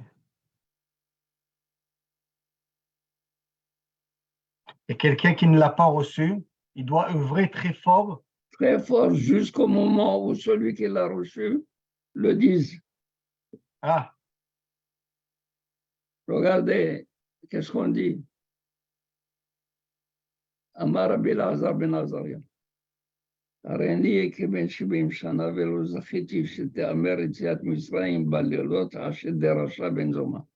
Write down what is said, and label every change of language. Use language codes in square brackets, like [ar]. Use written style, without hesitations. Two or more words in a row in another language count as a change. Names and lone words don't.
[fr] Et quelqu'un qui ne l'a pas reçu, il doit œuvrer très fort. Très fort, jusqu'au moment où celui qui l'a reçu le dise. Ah, Regardez, qu'est-ce qu'on dit? [he] אמר רבי אלעזר בן עזריה. הריני כבן 70 שנה ולא זכיתי שתאמר יציאת מצרים בלילות אשר דרשה בן זומא.